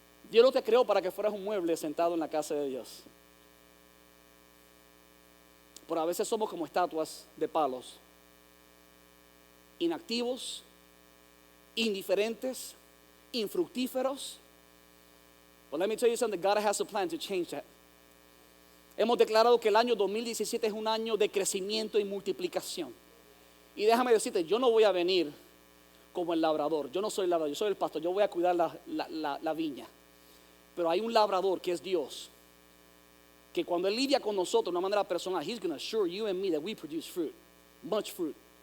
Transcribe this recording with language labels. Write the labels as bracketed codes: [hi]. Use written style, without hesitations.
[es] Dios no te creó para que fueras un mueble sentado en la casa de Dios. Pero a veces somos como estatuas de palos, inactivos, indiferentes, infructíferos. [en] But let me tell you something, God has a plan to change that. [es] Hemos declarado que el año 2017 es un año de crecimiento y multiplicación. Y déjame decirte, yo no voy a venir como el labrador. Yo no soy el labrador, yo soy el pastor. Yo voy a cuidar la viña. Pero hay un labrador que es Dios, que cuando Él lidia con nosotros de una manera personal, [en] He's going to assure you and me that we produce fruit, much fruit.